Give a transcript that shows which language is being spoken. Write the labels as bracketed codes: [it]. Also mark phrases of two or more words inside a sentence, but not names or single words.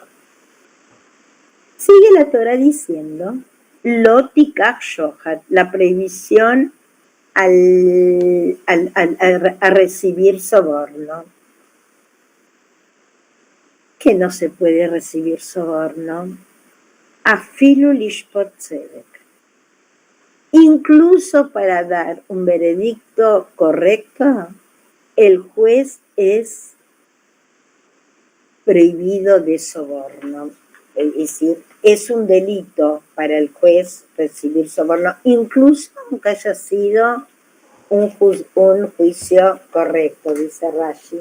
[es] Sigue la Torah diciendo, [he] לא תקח שוחד, [es] la prohibición a recibir soborno. Que no se puede recibir soborno. [he] אפילו לשפוט צדק. [es] Incluso para dar un veredicto correcto, el juez es prohibido de soborno. Es decir, es un delito para el juez recibir soborno, incluso aunque haya sido un juicio correcto, dice Rashi.